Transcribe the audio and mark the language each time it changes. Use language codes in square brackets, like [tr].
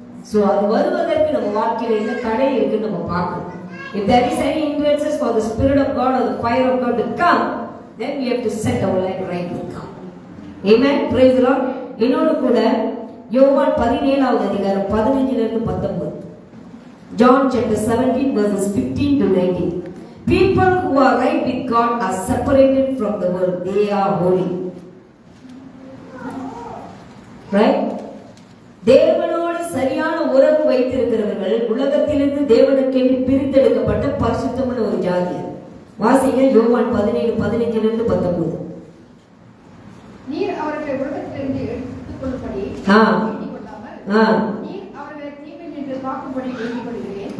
[ta] So அது வருவதற்கு நம்ம வாழ்க்கையில என்ன தடை இருக்குன்னு நம்ம பார்க்கணும். [en] If there is any hindrances for the spirit of God or the fire of God to come, then we have to set our life right with God. Amen. Praise the Lord. [ta] இன்னொரு கூட யோவான் 17வது அதிகாரம் 15 ல இருந்து 19. [en] John chapter 17 verses 15 to 19. People who are right with God are separated from the world. They are holy. Right? [ta] தேவனோடு சரியான உறவு வைத்திருக்கிறவர்கள் உலகத்திலிருந்து தேவனுக்கென்று பிரித்தெடுக்கப்பட்ட பரிசுத்தமுள்ள ஒரு ஜாதி. வாசிங்க யோவான் 17:15 ல இருந்து 19. நீர் அவர்களை உலகத்திலிருந்து எடுத்துக்கொள்ளும்படி வேண்டிக் கொள்ளாமல் நீர் அவர்களை தீங்கில் நின்று காக்கும்படி வேண்டிக் கொள்கிறேன்.